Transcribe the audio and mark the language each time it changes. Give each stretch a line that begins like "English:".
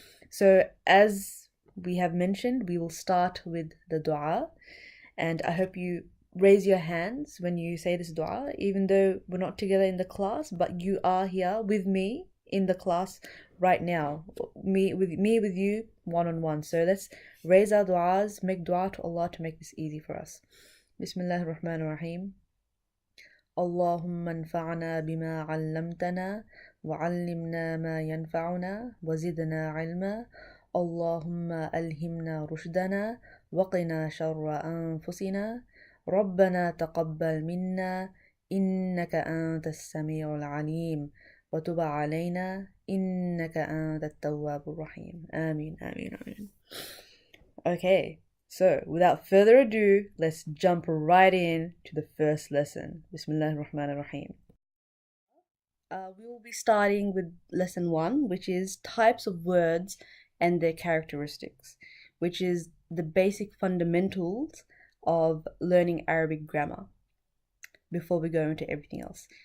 English: So, as we have mentioned, we will start with the dua, and I hope you raise your hands when you say this dua, even though we're not together in the class, but you are here with me in the class right now, me with you one-on-one. So let's raise our duas, make dua to Allah to make this easy for us. Bismillahir Rahmanir Rahim.
Arabic: اللهم انفعنا بما علمتنا وعلمنا ما ينفعنا وزدنا علما اللهم ألهمنا رشدنا وقنا شر أنفسنا ربنا تقبل منا إنك أنت السميع العليم وتب علينا إنك أنت التواب الرحيم. آمين آمين آمين.
English: Okay, so without further ado, let's jump right in to the first lesson. Bismillahir Rahmanir Rahim. We will be starting with lesson 1, which is types of words and their characteristics, which is the basic fundamentals of learning Arabic grammar before we go into everything else.